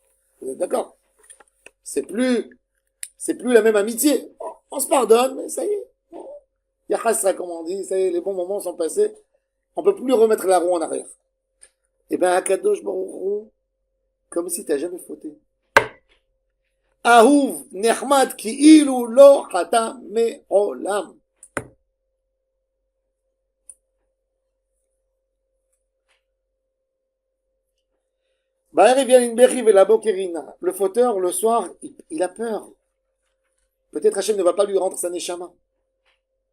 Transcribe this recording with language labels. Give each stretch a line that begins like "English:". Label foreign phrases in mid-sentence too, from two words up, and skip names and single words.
French: Vous êtes d'accord? C'est plus la même amitié. On se pardonne, mais ça y est. Il y a Chasra, comme on dit, ça y est, les bons moments sont passés. On peut plus remettre la roue en arrière. Et ben, Akadosh Baruch Hu, comme si t'as jamais fauté.
Hebrew: אהוב נחמד כי אילו לא חטא מעולם.
French: Le fauteur, le soir, il a peur. Peut-être Hachem ne va pas lui rendre sa neshama.